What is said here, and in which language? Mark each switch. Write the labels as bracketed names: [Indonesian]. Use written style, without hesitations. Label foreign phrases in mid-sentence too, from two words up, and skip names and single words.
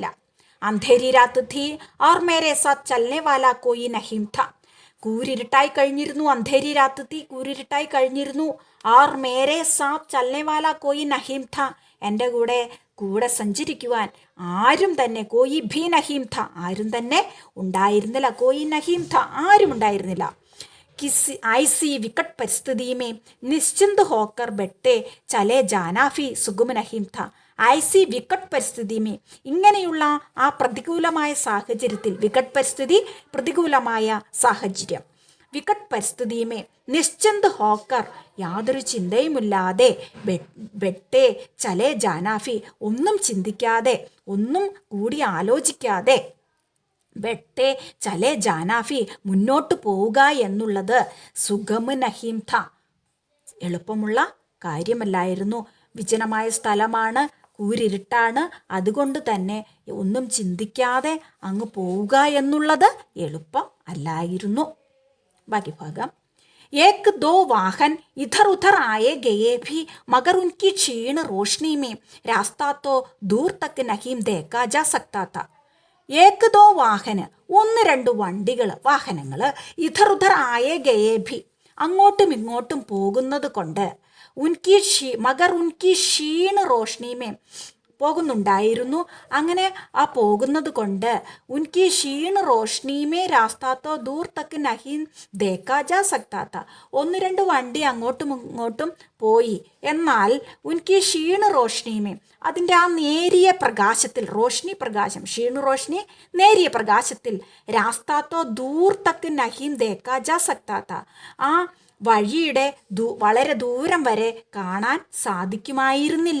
[Hindi] अंधेरी रात थी और मेरे साथ चलने वाला कोई नहीं था [Malayalam] കൂരിരുട്ടായി കഴിഞ്ഞിരുന്നു. [Hindi] अंधेरी रात थी [Malayalam] കൂരിരുട്ടായി കഴിഞ്ഞിരുന്നു. [Hindi] और मेरे साथ चलने वाला कोई नहीं था [Malayalam] എൻ്റെ കൂടെ സഞ്ചരിക്കുവാൻ ആരും തന്നെ, [Hindi] कोई भी नहीं था [Malayalam] ആരും തന്നെ ഉണ്ടായിരുന്നില്ല. [Hindi] कोई नहीं था [Malayalam] ആരും ഉണ്ടായിരുന്നില്ല. [Hindi] किसी ऐसी विकट परिस्थिति में निश्चिंत होकर बैठे चले जाना भी सुगम नहीं था. ऐसी विकट परिस्थिति [Malayalam] ഇങ്ങനെയുള്ള ആ പ്രതികൂലമായ സാഹചര്യത്തിൽ, [Hindi] विकट परिस्थिति [Malayalam] പ്രതികൂലമായ സാഹചര്യം, [Hindi] विकट परिस्थिति में निश्चिंत होकर [Malayalam] യാതൊരു ചിന്തയുമില്ലാതെ, [Hindi] बैठे चले जाना भी [Malayalam] ഒന്നും ചിന്തിക്കാതെ, ഒന്നും കൂടി ആലോചിക്കാതെ, [Hindi] बैठे चले जाना भी [Malayalam] മുന്നോട്ട് പോവുക എന്നുള്ളത് [Hindi] सुगम नहीं था [Malayalam] എളുപ്പമുള്ള കാര്യമല്ലായിരുന്നു. വിജനമായ സ്ഥലമാണ്, കൂരിരുട്ടാണ്, അതുകൊണ്ട് തന്നെ ഒന്നും ചിന്തിക്കാതെ അങ്ങ് പോവുക എന്നുള്ളത് എളുപ്പം അല്ലായിരുന്നു. ബാക്കി ഭാഗം. [Hindi] एक दो वाहन इधर उधर आए गए भी मगर उनकी क्षीण रोशनी में रास्ता तो दूर तक नहीं देखा जा सकता था. एक दो वाहन [Malayalam] ഒന്ന് രണ്ട് വണ്ടികൾ, വാഹനങ്ങൾ, [Hindi] इधर उधर आए गए भी [Malayalam] അങ്ങോട്ടും ഇങ്ങോട്ടും പോകുന്നത് കൊണ്ട്, [Hindi] मगर उनकी क्षीण रोशनी में പോകുന്നുണ്ടായിരുന്നു. [Malayalam] അങ്ങനെ ആ പോകുന്നത് കൊണ്ട്, [Hindi] उनकी क्षीण रोशनी में रास्ता तो दूर तक नहीं देखा जा सकता था [Malayalam] ഒന്ന് രണ്ട് വണ്ടി അങ്ങോട്ടും ഇങ്ങോട്ടും പോയി, എന്നാൽ [Hindi] उनकी क्षीण रोशनी में [Malayalam] അതിൻ്റെ ആ നേരിയ പ്രകാശത്തിൽ, റോഷ്നി പ്രകാശം, [Hindi] क्षीण रोशनी [Malayalam] നേരിയ പ്രകാശത്തിൽ, [Hindi] रास्ता तो दूर तक नहीं देखा जा सकता था [Malayalam] ആ വഴിയുടെ വളരെ ദൂരം വരെ കാണാൻ സാധിക്കുമായിരുന്നില്ല.